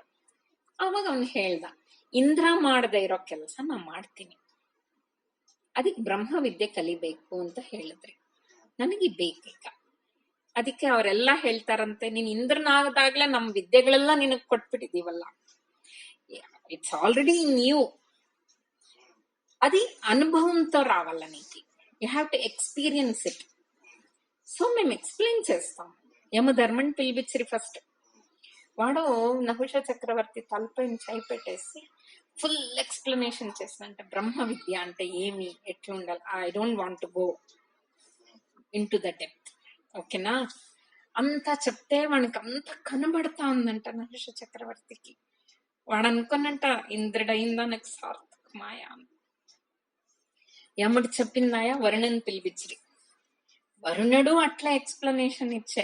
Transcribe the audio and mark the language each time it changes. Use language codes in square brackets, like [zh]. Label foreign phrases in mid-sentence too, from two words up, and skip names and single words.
[kn] ಅವಾಗ ಅವನ್ ಹೇಳ್ದ, ಇಂದ್ರ ಮಾಡದೇ ಇರೋ ಕೆಲಸ ನಾ ಮಾಡ್ತೀನಿ, ಅದಕ್ಕೆ ಬ್ರಹ್ಮವಿದ್ಯೆ ಕಲಿಬೇಕು ಅಂತ ಹೇಳಿದ್ರಿ. ನನಗೆ ಬೇಕೀಗ. ಅದಕ್ಕೆ ಅವರೆಲ್ಲಾ ಹೇಳ್ತಾರಂತೆ, ನೀನ್ ಇಂದ್ರನಾಗದಾಗ್ಲೇ ನಮ್ ವಿದ್ಯೆಗಳೆಲ್ಲ ನಿನಗ್ ಕೊಟ್ಬಿಟ್ಟಿದೀವಲ್ಲ, [en] it's already new. [te] అది అనుభవంతో రావాల నీకు. [en] you have to experience it. [te] సో మేము ఎక్స్ప్లెయిన్ చేస్తాం. యమధర్మని పిలిపించిరి ఫస్ట్. వాడు నహుష చక్రవర్తి తలపైన చేయి పెట్టేసి [en] full explanation [te] చేసినంటే బ్రహ్మ విద్య అంటే ఏమి, ఎట్లా ఉండాలి. [en] I don't want to go into the depth. ఓకేనా? [te] అంతా చెప్తే వానికి అంత కనబడతా ఉందంట నహుష చక్రవర్తికి. వాడు అనుకున్నంట ఇంద్రుడైందా నాకు సార్థక మాయా. యముడు చెప్పిందాయా వరుణని పిలిపించి, వరుణుడు అట్లా ఎక్స్ప్లెనేషన్ ఇచ్చే.